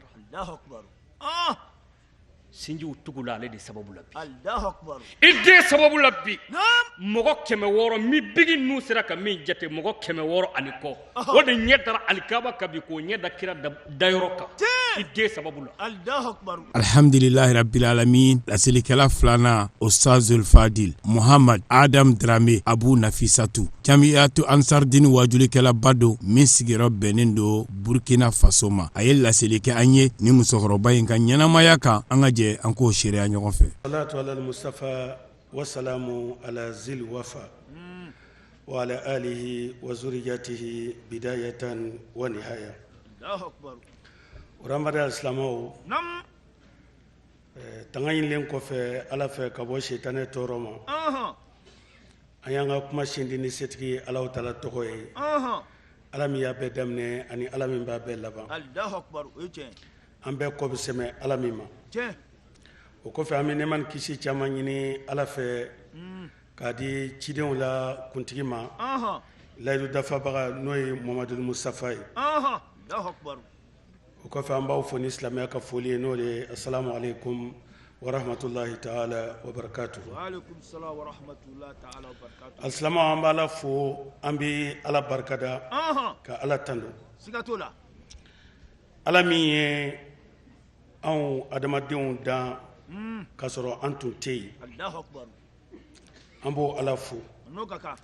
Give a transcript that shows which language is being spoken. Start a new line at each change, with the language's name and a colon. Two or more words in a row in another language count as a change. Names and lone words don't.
Arabic: الله أكبر
Bambara: sinjiw tugu la ale de sababu la bi
Arabic: الله أكبر
Bambara: i den sababu la bi mɔgɔ 600 mi bigi n'u sera ka min jate mɔgɔ 600 ani kɔ o de ɲɛ dara alikaba kan bi k'o ɲɛ da kira dayɔrɔ kan i den sababu la
Arabic: الله أكبر الحمد لله رب العالمين
Bambara: lasilikɛla filanan Ustazul Fadil Muhammad Adam Drame Abu Nafisatu Jamiyatu Ansardini wajulikɛla ba don min sigiyɔrɔ bɛnnen don Burkina Faso ma a ye laseli kɛ an ye ni musokɔrɔba in ka ɲɛnamaya kan an ka jɛ an k'o seereya ɲɔgɔn fɛ
Arabic: الصلاة على المصطفى والسلام على ذي الوفا وعلى آله وذريته بداية ونهاية الله أكبر ramada al-islamaw nam
Bambara: tanga ɲinilen kɔfɛ ala fɛ ka bɔ seitanɛ tɔɔrɔ ma an y'an ka kuma sindi ni setigi Alahu Taala tɔgɔ ye ala min y'a bɛɛ daminɛ ani ala min b'a bɛɛ laban
Arabic: الله أكبر
Bambara: o ye tiɲɛ an bɛɛ kɔ bɛ sɛmɛ ala min ma tiɲɛ o kɔfɛ an bɛ nɛɛma ni kisi caman ɲini ala fɛ k'a di cidenw la kuntigi ma layidu dafabaga n'o ye Muhamadu Mustafa ye
Arabic: الله أكبر
Bambara: o kɔfɛ an b'aw fo ni silamɛya ka foli ye n'o de ye
Arabic: السلام عليكم ورحمة الله تعالى وبركاته وعليكم السلام ورحمة الله تعالى وبركاته
Bambara: alisilamɛw an b'ala fo an bɛ ala barikada ka ala tando siga t'o la ala min ye anw adamadenw dan k'a sɔrɔ an tun tɛ yen
Arabic: الله أكبر
Bambara: an b'o ala fo n'o ka kan